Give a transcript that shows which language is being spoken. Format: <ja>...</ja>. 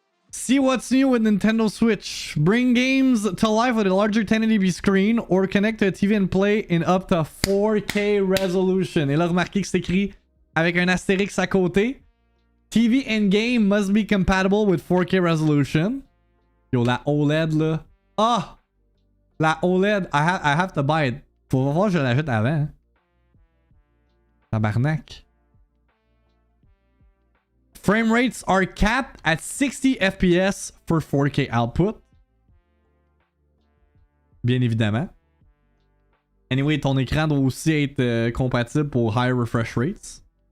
<en>See what's new with Nintendo Switch. Bring games to life with a larger 1080p screen or connect to a TV and play in up to 4K resolution.</en> <fr>Et là, remarquez que c'est écrit avec un astérix à côté.</fr> <en>TV and game must be compatible with 4K resolution.</en> <fr>Yo, la OLED là. Ah! La OLED,</fr> <en>I have to buy it.</en> <fr>Faut voir que je l'achète avant. Hein. Tabarnak.</fr> <en>Frame rates are capped at 60 FPS for 4K output.</en> <fr>Bien évidemment. Anyway, ton écran doit aussi être compatible pour</fr> <en>high refresh rates.</en>